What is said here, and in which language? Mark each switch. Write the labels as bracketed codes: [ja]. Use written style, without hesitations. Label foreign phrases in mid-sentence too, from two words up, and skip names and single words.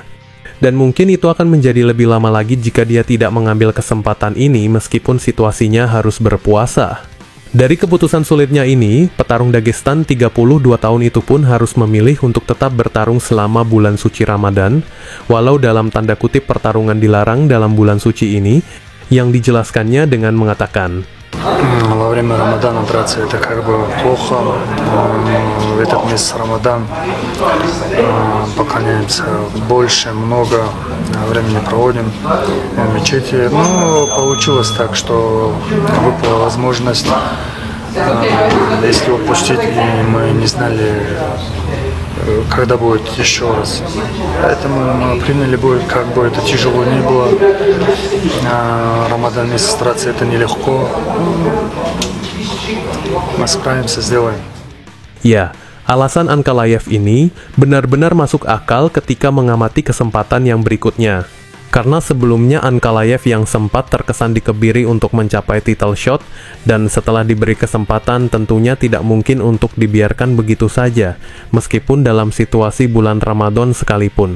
[id] Dan mungkin itu akan menjadi lebih lama lagi jika dia tidak mengambil kesempatan ini meskipun situasinya harus berpuasa. Dari keputusan sulitnya ini, petarung Dagestan 32 tahun itu pun harus memilih untuk tetap bertarung selama bulan suci Ramadan, walau dalam tanda kutip pertarungan dilarang dalam bulan suci ini, yang dijelaskannya dengan mengatakan, [ru] Во время Рамадана драться это как бы плохо. В этот месяц Рамадан поклоняемся больше, много времени проводим в мечети. Но получилось так, что выпала возможность, если упустить, и мы не знали, когда будет еще раз. Поэтому мы приняли бой, как бы это тяжело ни было. Рамадан месяц драться это нелегко. Мы справимся, сделаем. [id] Ya, alasan Ankalaev ini benar-benar masuk akal ketika mengamati kesempatan yang berikutnya. Karena sebelumnya Ankalaev yang sempat terkesan dikebiri untuk mencapai [en] title shot, [id] dan setelah diberi kesempatan tentunya tidak mungkin untuk dibiarkan begitu saja, meskipun dalam situasi bulan Ramadan sekalipun.